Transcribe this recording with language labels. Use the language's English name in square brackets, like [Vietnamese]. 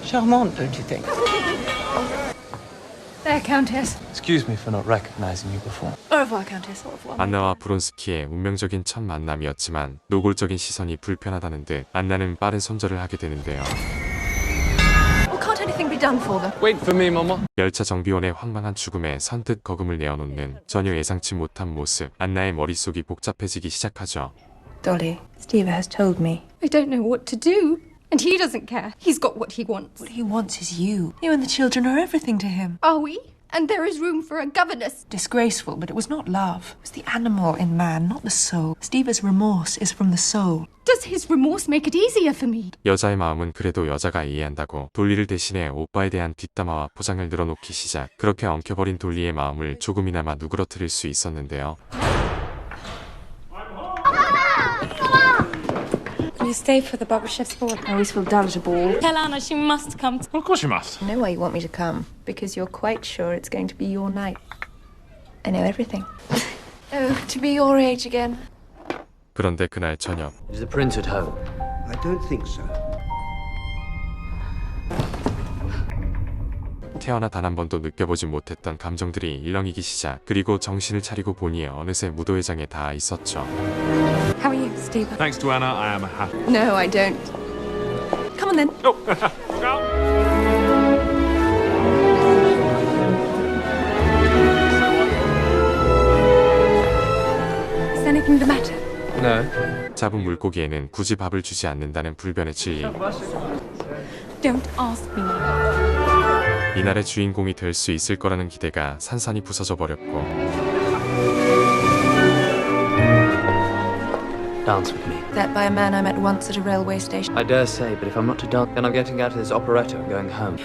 [English] Charmant, don't you think? There, Countess. Excuse me for not recognizing you before. [French] Au revoir, Countess. Au revoir. [Korean] 안나와 브론스키의 운명적인 첫 만남이었지만 노골적인 시선이 불편하다는 듯 안나는 빠른 손절을 하게 되는데요. [English] Well, can't anything be done for them? Wait for me, Mama. [Korean] 열차 정비원의 황망한 죽음에 선뜻 거금을 내어놓는 전혀 예상치 못한 모습. 안나의 머릿속이 복잡해지기 시작하죠. [English] Dolly, Steve has told me. I don't know what to do. And he doesn't care. He's got what he wants. What he wants is you. You and the children are everything to him. Are we? And there is room for a governess. Disgraceful, but it was not love. It was the animal in man, not the soul. Steve's remorse is from the soul. Does his remorse make it easier for me? [Korean] 여자의 마음은 그래도 여자가 이해한다고 돌리를 대신해 오빠에 대한 뒷담화와 포장을 늘어놓기 시작. 그렇게 엉켜버린 돌리의 마음을 조금이나마 누그러뜨릴 수 있었는데요. [English] Will you stay for the barber chef's ball? I always feel dull at a ball. Tell Anna she must come. Well, of course you must. I know why you want me to come. Because you're quite sure it's going to be your night. I know everything. Oh, to be your age again. [Korean] 그런데 그날 저녁 [English] Is the prince at home? I don't think so. [Korean] 태어나 단 한 번도 느껴보지 못했던 감정들이 일렁이기 시작. 그리고 정신을 차리고 보니 어느새 무도회장에 닿아 있었죠. [English] How are you, Steve? Thanks to Anna, I am happy. No, I don't. Come on then. Oh, look out. Is anything the matter? No. [Korean] 잡은 물고기에는 굳이 밥을 주지 않는다는 불변의 진리. [English] Don't ask me. [Korean] 이날의 주인공이 될 수 있을 거라는 기대가 산산이 부서져 버렸고 [English] Dance with me. That by a man I met once at a railway station. I dare say, but if I'm not to dance, then I'm getting out of this operetta and going home.